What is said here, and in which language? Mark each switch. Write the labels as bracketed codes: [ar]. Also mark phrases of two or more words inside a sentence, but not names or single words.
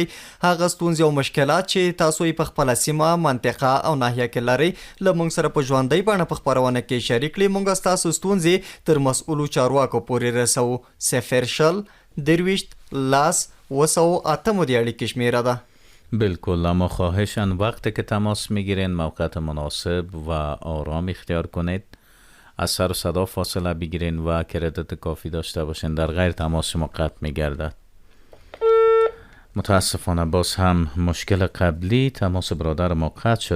[ps] هغه ستونزې او مشکلات چې تاسو یې په خپله سیمه، منطقه او ناحیه کې لرئ له موږ سره په ژوندۍ بڼه په خپرونه کې شریک کړئ. موږ ستاسو ستونزې تر مسؤلو چارواکو پورې رسوو. 0 درویشت لاس وسو اتم دی اړیکې شمیره ده. [fa] بالکل، اما خواهشاً وقتی که تماس میگیرین موقعیت مناسب و آرام اختیار کنید، از سر و صدا فاصله بگیرین و کردیت کافی داشته باشین، در غیر تماس شما قطع میگردد. متاسفانه باز هم مشکل قبلی تماس برادر ما قطع شد.